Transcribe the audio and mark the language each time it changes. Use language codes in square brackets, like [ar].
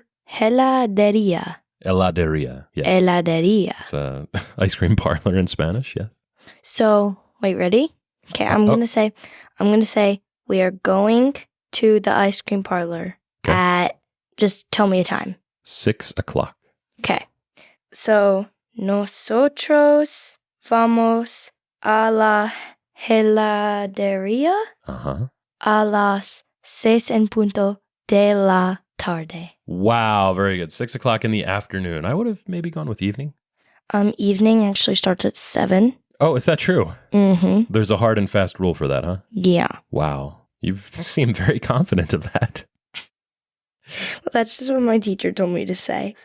[es] Heladeria. Heladeria, yes. Heladeria. [en] It's an ice cream parlor in Spanish, yes. So, wait, ready? Okay, I'm gonna say we are going to the ice cream parlor at, just tell me a time. 6 o'clock. Okay. [es] So, nosotros vamos a la heladeria a las 6:00 de la tarde. [en] Wow, very good. 6 o'clock in the afternoon. I would have maybe gone with evening. Evening actually starts at 7. Oh, is that true? Mm-hmm. There's a hard and fast rule for that, huh? Yeah. Wow. You seem very confident of that. Well, that's just what my teacher told me to say.